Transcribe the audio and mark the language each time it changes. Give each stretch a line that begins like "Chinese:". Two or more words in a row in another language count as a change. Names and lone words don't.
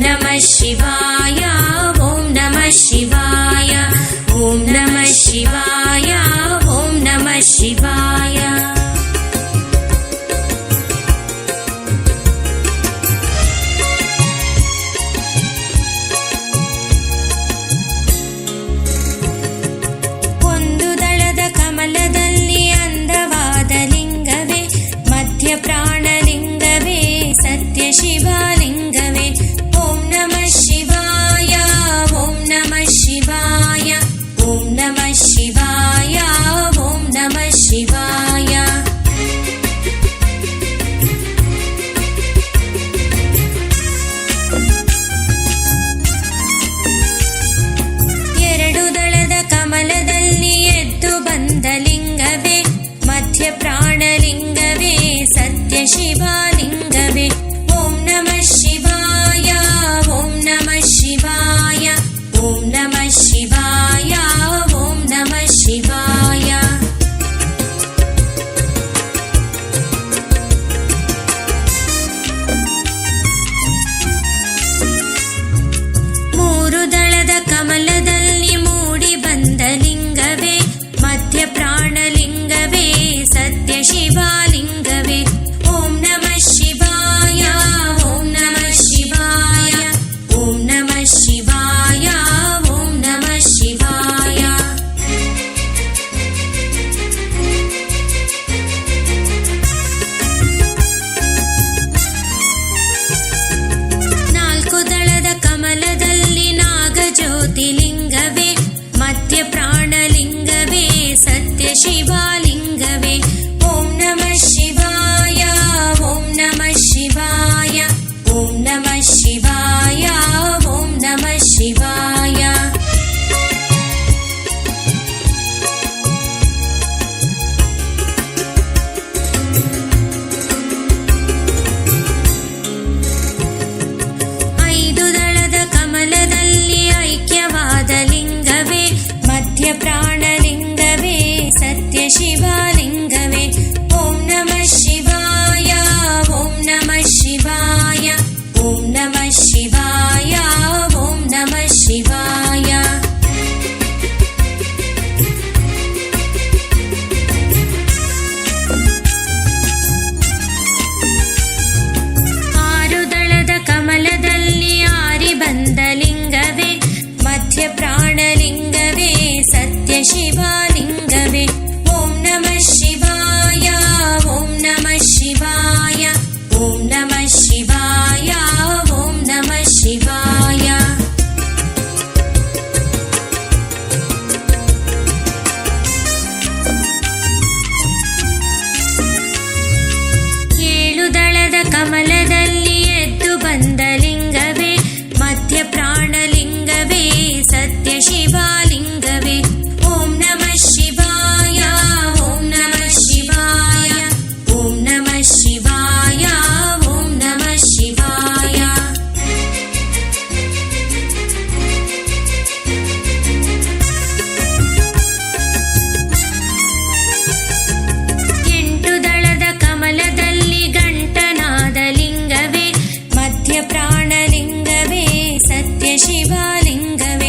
Sanskrit: ಶಿವಾಯ ಓಂ ನಮಃ ಶಿವಾಯ ಓಂ ನಮಃ ಶಿವಾಯ ಓಂ ನಮಃ ಶಿವಾಯ.
Kannada: ಒಂದು ದಳದ ಕಮಲದಲ್ಲಿ ಅಂದವಾದ ಲಿಂಗವೇ ಮಧ್ಯ ಪ್ರಾಣಲಿಂಗವೇ ಸತ್ಯ ಶಿವಲಿಂಗವೇ.
Sanskrit: ಓಂ ನಮಃ ಶಿವಾಯ ಓಂ ನಮಃ ಶಿವಾಯ ಓಂ ನಮಃ ಶಿವಾಯ ಓಂ ನಮಃ ಶಿವಾಯ.
Kannada: ಎರಡು ದಳದ ಕಮಲದಲ್ಲಿ ಎದ್ದು ಬಂದ ಲಿಂಗವೇ ಮಧ್ಯ ಪ್ರಾಣಲಿಂಗವೇ ಸತ್ಯ ಶಿವಲಿಂಗವೇ.
Sanskrit: ಓಂ ನಮಃ ಶಿವಾಯ ಓಂ ನಮಃ ಶಿವಾಯ ಓಂ ನಮಃ ಶಿವಾಯ ಓಂ ನಮಃ ಶಿವಾಯ.
Kannada: ಮೂರು ದಳದ ಕಮಲದಲ್ಲಿ ಮೂಡಿ ಬಂದ ಲಿಂಗವೇ ಮಧ್ಯ ಪ್ರಾಣಲಿಂಗವೇ ಸತ್ಯ ಶಿವಲಿಂಗವೇ.
Sanskrit: ಓಂ ನಮಃ ಶಿವಾಯ ಓಂ ನಮಃ ಶಿವಾಯ ಓಂ ನಮಃ ಶಿವಾಯ ಓಂ ನಮಃ ಶಿವಾಯ.
Kannada: ನಾಲ್ಕು ದಳದ ಕಮಲದಲ್ಲಿ ನಾಗಜ್ಯೋತಿಲಿಂಗವೇ ಮಧ್ಯ ಪ್ರಾಣಲಿಂಗವೇ ಸತ್ಯ ಶಿವಲಿಂಗವೇ.
Sanskrit: ಓಂ ನಮಃ ಶಿವಾಯ ಓಂ ನಮಃ ಶಿವಾಯ ಓಂ ನಮಃ ಶಿವಾಯ ಓಂ ನಮಃ ಶಿವಾಯ.
Kannada: ಐದು ದಳದ ಕಮಲದಲ್ಲಿ ಐಕ್ಯವಾದ ಲಿಂಗವೇ ಮಧ್ಯ ಪ್ರಾಣಲಿಂಗವೇ ಸತ್ಯ ಶಿವಲಿಂಗವೇ.
Sanskrit: ಓಂ ನಮಃ ಶಿವಾಯ ಓಂ ನಮಃ ಶಿವಾಯ ಓಂ ನಮಃ ಶಿವಾಯ ಓಂ ನಮಃ ಶಿವಾಯ.
Kannada: ಆರು ದಳದ ಕಮಲದಲ್ಲಿ ಆರಿ ಬಂದ ಲಿಂಗವೇ ಮಧ್ಯ ಪ್ರಾಣಲಿಂಗವೇ ಸತ್ಯ ಶಿವಲಿಂಗವೇ.
Sanskrit: ಓಂ ನಮಃ ಶಿವಾಯ ಓಂ ನಮಃ ಶಿವಾಯ ಓಂ ನಮಃ ಶಿವಾಯ ಓಂ ನಮಃ ಶಿವಾಯ.
Kannada: ಏಳು ದಳದ ಕಮಲದಲ್ಲಿ ಎದ್ದು ಬಂದ ಲಿಂಗವೇ ಮಧ್ಯ ಪ್ರಾಣಲಿಂಗವೇ ಸತ್ಯ ಶಿವಲಿಂಗವೇ.
Sanskrit: ಓಂ ನಮಃ ಶಿವಾಯ ಓಂ ನಮಃ ಶಿವಾಯ ಓಂ ನಮಃ ಶಿವಾಯ ಓಂ ನಮಃ ಶಿವಾಯ.
Kannada: ಎಂಟು ದಳದ ಕಮಲದಲ್ಲಿ ಗಂಟನಾದ ಲಿಂಗವೇ ಮಧ್ಯ ಪ್ರಾಣಲಿಂಗವೇ ಸತ್ಯ ಶಿವಲಿಂಗವೇ.